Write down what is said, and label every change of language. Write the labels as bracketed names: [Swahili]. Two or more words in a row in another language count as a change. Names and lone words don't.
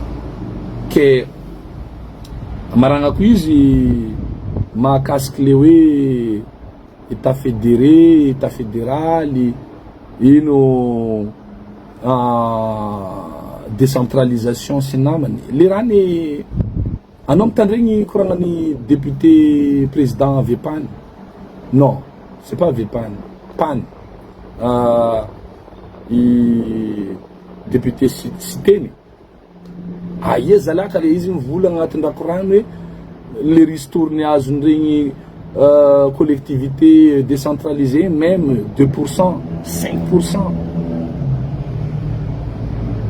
[Malagasy] ke maragnako izy mahakasiky le hoe [French] état fédéré état fédéral [Malagasy] ino décentralisation sy namany le raha ny anao mitandregny koragnany député président Vepany [French] non c'est pas [Malagasy] Vepany Pan député Siteny ia zalaka le izy mivolagna agnatin'ny raha koragny hoe le ristourny azon'iregny [French] collectivité décentralisée [Malagasy] même 2% 5%